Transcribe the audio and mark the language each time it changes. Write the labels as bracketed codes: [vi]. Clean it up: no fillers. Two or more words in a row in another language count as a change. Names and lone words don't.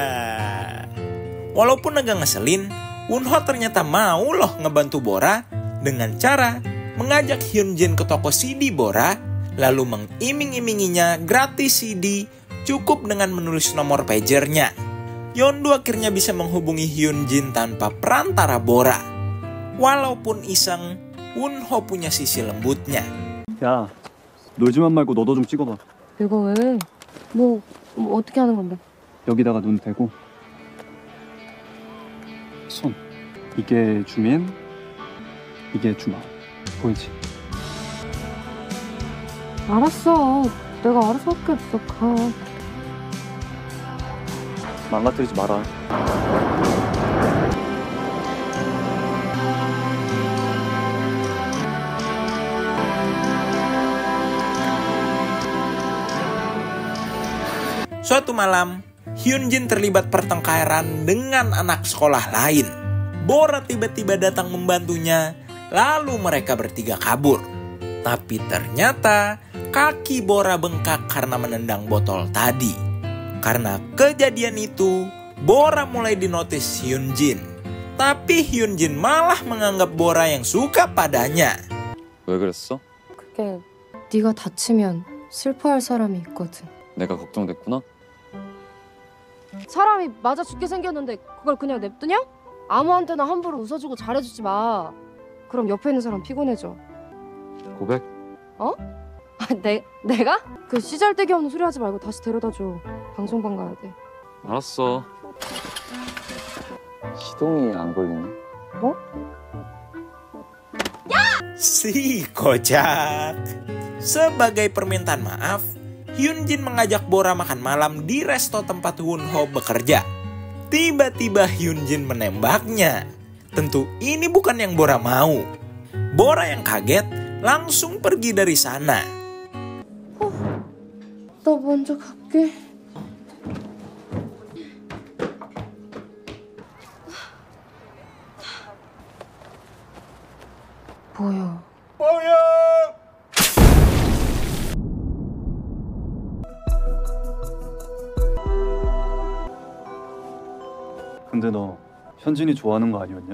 [id] Walaupun agak ngeselin, Wonho ternyata mau loh ngebantu Bora dengan cara mengajak Hyunjin ke toko CD Bora, lalu mengiming-iminginya gratis CD cukup dengan menulis nomor pagernya. Yeondu akhirnya bisa menghubungi Hyunjin tanpa perantara Bora. Walaupun iseng, Wonho punya sisi lembutnya. [ko] 야, 놀지만 말고 너도 좀 찍어봐. 내가 왜? 뭐 어떻게 하는 건데? 여기다가 눈 대고 손. 이게 주민, 이게 주마. 보이지? 알았어. 내가 알아서 할게. 너 가. 망가뜨리지 마라. [id] Suatu malam, Hyunjin terlibat pertengkaran dengan anak sekolah lain. Bora tiba-tiba datang membantunya, lalu mereka bertiga kabur. Tapi ternyata kaki Bora bengkak karena menendang botol tadi. Karena kejadian itu, Bora mulai dinotis Hyunjin. Tapi Hyunjin malah menganggap Bora yang suka padanya. [ko] 왜 그랬어? 그게 네가 다치면 슬퍼할 사람이 있거든. 내가 걱정됐구나? 사람이 맞아 죽게 생겼는데 그걸 그냥 냅두냐? 아무한테나 함부로 웃어주고 잘해주지 마. 그럼 옆에 있는 사람 피곤해져. 고백? 아, 내가? 그 시잘데기 없는 소리 하지 말고 다시 데려다줘. 방송반 가야 돼. 알았어. 시동이 안 걸리네. 뭐? [id] Si kocak. Sebagai permintaan maaf, Hyunjin mengajak Bora makan malam di resto tempat Wonho bekerja. Tiba-tiba Hyunjin menembaknya. Tentu ini bukan yang Bora mau. Bora yang kaget langsung pergi dari sana. [ko] 나 먼저 갈게. 뭐야? 근데 너 현진이 좋아하는 거 아니었냐?